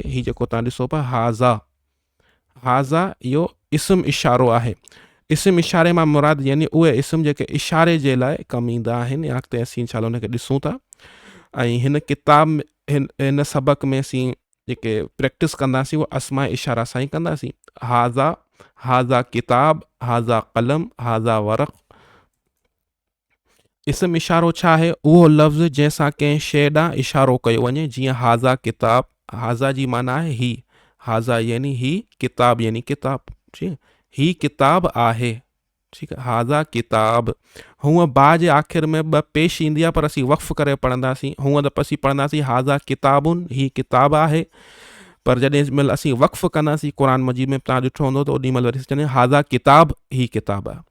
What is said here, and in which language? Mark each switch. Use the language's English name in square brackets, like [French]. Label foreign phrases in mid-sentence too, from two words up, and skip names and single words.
[Sindhi] ही जेको तव्हां ॾिसो पिया हाज़ा, इहो इस्म इशारो आहे। इस्म इशारे मां मुराद यानी उहे इस्म जेके इशारे जे लाइ कमु ईंदा आहिनि। या अॻिते असीं इंशाअल्लाह उनखे ॾिसूं था। ऐं हिन किताब में हिन सबक़ में असीं जेके प्रैक्टिस कंदासीं उहा अस्माए इशारा सां ई कंदासीं। [Arabic] هذا كتاب، هذا قلم، هذا ورق. [Sindhi] इस्म इशारो छा आहे? उहो लफ़्ज़ जंहिंसां कंहिं शइ ॾांहुं इशारो कयो वञे। जीअं [Arabic] هذا كتاب, [Sindhi] हाज़ा जी माना आहे ही, हाज़ा यानी ही, किताब यानी किताब, ठीकु, ही किताब आहे, ठीकु आहे, [Arabic] هذا كتاب. [Sindhi] हूअं बा जे आख़िर में ॿ पेश ईंदी आहे पर असीं वक़्फ़ करे पढ़ंदासीं। हूअं त असीं पढ़ंदासीं [Arabic] هذا كتابٌ, [Sindhi] ही किताब आहे, पर जॾहिं महिल असीं वक़्फ़ कंदासीं क़ुरान मजीद में तव्हां ॾिठो हूंदो त ओॾी महिल वरी चवंदा [Arabic] هذا كتاب, [Sindhi] ही किताब आहे।